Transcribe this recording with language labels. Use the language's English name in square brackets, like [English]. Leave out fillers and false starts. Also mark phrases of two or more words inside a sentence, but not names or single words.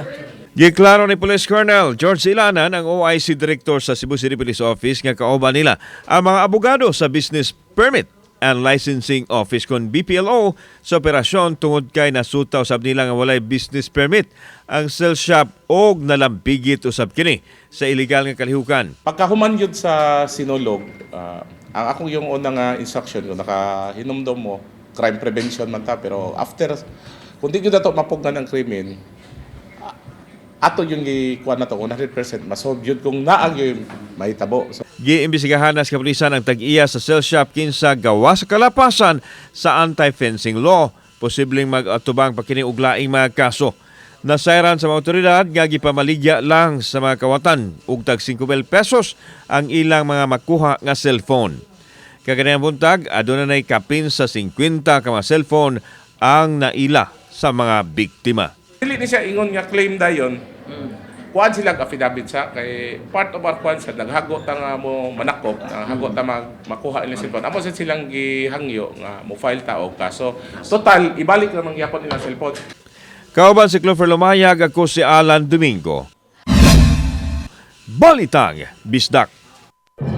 [Cebuano] Giklaro ni Police Colonel George Ilanan ang OIC Director sa Cebu City Police Office nga kauban nila ang mga abogado sa Business Permit and Licensing Office kon BPLO sa operasyon tungod kay nasutaw usab nila nga walay business permit ang cell shop og nalambigit usab kini sa illegal nga kalihukan. Pagkahuman yun sa Sinulog, ang akong yung unang instruction ko, nakahinumdom mo, [English] crime prevention [Cebuano] man ta, pero after, kung di ko na ito mapugnan ng krimen, ato yung ikuha na ito, 100% masolve yun kung naang yung mahitabo. Giimbestigahan na sa kapulisan ang tag-iya sa cell shop kinsa gawa sa kalapasan sa anti-fencing law. Posibleng mag-atubang pa kini og laing mga kaso. Nasayran sa mga otoridad nga gipamaligya lang sa mga kawatan ug tag 5,000 pesos ang ilang mga makuha nga cellphone. Kaganayang buntag, aduna nay kapin sa 50 ka mga cellphone ang naila sa mga biktima. Dili ni siya ingon nga claim dayon. Kuan sila affidavit sa kay [English] part of our [Cebuano] kuan sa naghago ta nga mo manakop, naghago ta makuha ilang cellphone. Amo sa silang gihangyo nga mo file ta og kaso. Total ibalik na mangyapon ilang cellphone. Kauban si Clover Lumayag, ako si Alan Domingo. Balitang Bisdak.